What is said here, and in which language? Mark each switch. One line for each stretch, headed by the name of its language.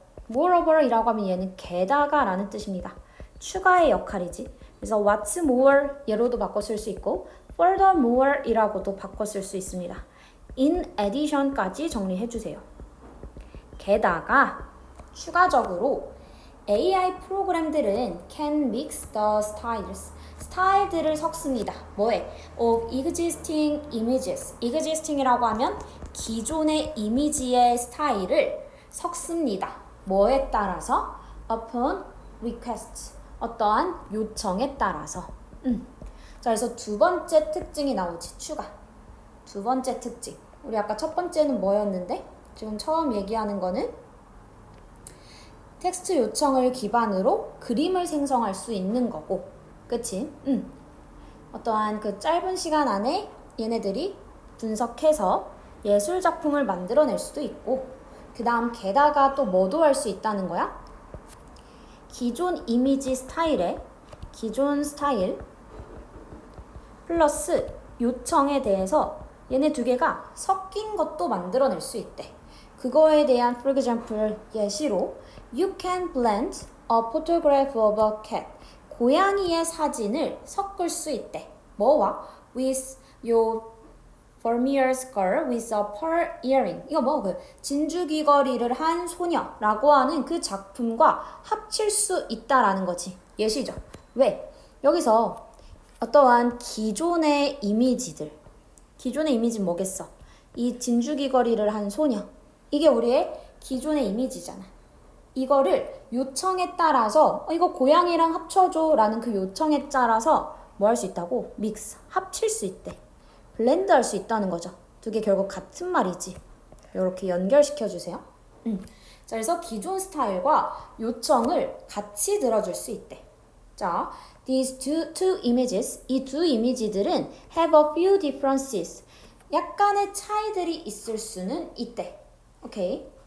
Korean: Moreover 이라고 하면 얘는 게다가 라는 뜻입니다. 추가의 역할이지. 그래서
English: what's more
Korean: 얘로도 바꿔 쓸 수 있고
English: furthermore
Korean: 이라고도 바꿔 쓸 수 있습니다.
English: in addition
Korean: 까지 정리해 주세요. 게다가 추가적으로 AI 프로그램들은
English: can mix the styles,
Korean: 스타일들을 섞습니다. 뭐에?
English: of existing images.
Korean: existing이라고 하면 기존의 이미지의 스타일을 섞습니다. 뭐에 따라서?
English: upon request.
Korean: 어떠한 요청에 따라서. 자, 그래서 두 번째 특징이 나오지, 추가. 두 번째 특징. 우리 아까 첫 번째는 뭐였는데? 지금 처음 얘기하는 거는 텍스트 요청을 기반으로 그림을 생성할 수 있는 거고, 그치? 어떠한 그 짧은 시간 안에 얘네들이 분석해서 예술 작품을 만들어낼 수도 있고, 그 다음 게다가 또 뭐도 할 수 있다는 거야? 기존 이미지 스타일에 기존 스타일 플러스 요청에 대해서 얘네 두 개가 섞인 것도 만들어낼 수 있대. 그거에 대한
English: for example
Korean: 예시로
English: You can blend a photograph of a cat.
Korean: 고양이의 사진을 섞을 수 있대. 뭐와?
English: With your Vermeer girl with a pearl earring.
Korean: 이거 뭐 그 진주 귀걸이를 한 소녀라고 하는 그 작품과 합칠 수 있다라는 거지. 예시죠. 왜? 여기서 어떠한 기존의 이미지들. 기존의 이미지는 뭐겠어? 이 진주 귀걸이를 한 소녀. 이게 우리의 기존의 이미지잖아. 이거를 요청에 따라서 이거 고양이랑 합쳐줘 라는 그 요청에 따라서 뭐 할 수 있다고? 믹스, 합칠 수 있대. 블렌드 할 수 있다는 거죠. 두 개 결국 같은 말이지. 이렇게 연결시켜 주세요. 자, 그래서 기존 스타일과 요청을 같이 들어줄 수 있대. 자,
English: these two images,
Korean: 이 두 이미지들은
English: have a few differences.
Korean: 약간의 차이들이 있을 수는 있대. 오케이.